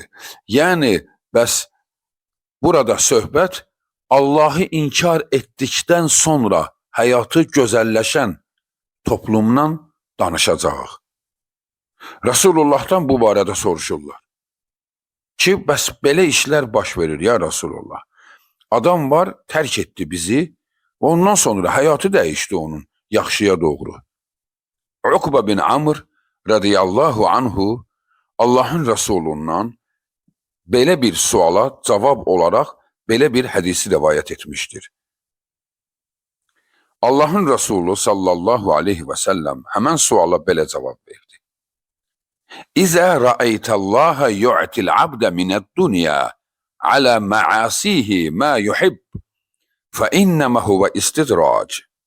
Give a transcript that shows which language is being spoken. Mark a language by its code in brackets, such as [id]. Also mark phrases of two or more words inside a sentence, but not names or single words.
[az] Yəni, bəs burada söhbət Allahı inkar etdikdən sonra həyatı gözəlləşən toplumdan danışacağıq. Rasulullah'tan bu barədə soruşurlar. Ki, bəs belə işlər baş verir [ar] يا رسول الله. [az] Adam var, tərk etdi bizi, ondan sonra həyatı dəyişdi onun yaxşıya doğru. Uqba bin Amr [ar] رضي الله عنه [az] Allahın Resulundan belə bir suala cavab olaraq belə bir hədisi rivayət etmişdir. Allahın Resulü [ar] صلى الله عليه وسلم [az] həmən suala belə cavab verdi. [ar] إذا رأيت الله يعطي العبد من الدنيا على معاصيه ما يحب فإنما هو استدراج.